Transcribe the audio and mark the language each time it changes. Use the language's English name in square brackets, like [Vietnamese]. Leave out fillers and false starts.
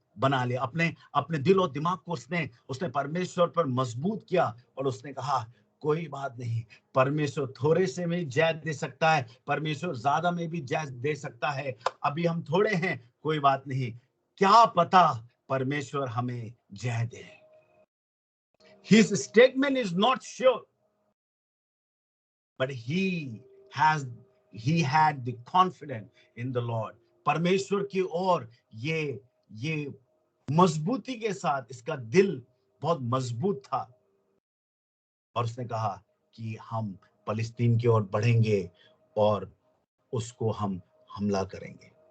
[Hindi] बना लिया, अपने अपने दिल और दिमाग को उसने परमेश्वर पर मजबूत किया और उसने कहा कोई बात नहीं, परमेश्वर थोड़े से में जय दे सकता है, परमेश्वर ज्यादा में भी जय दे सकता है। अभी हम थोड़े हैं, कोई बात नहीं, क्या पता परमेश्वर हमें जय दे। [English] His statement is not sure, but he had the confidence in the Lord. [Hindi] परमेश्वर की ओर ये मजबूती के साथ, इसका दिल बहुत मजबूत था और उसने कहा कि हम फलस्तीन की ओर बढ़ेंगे और उसको हम हमला करेंगे।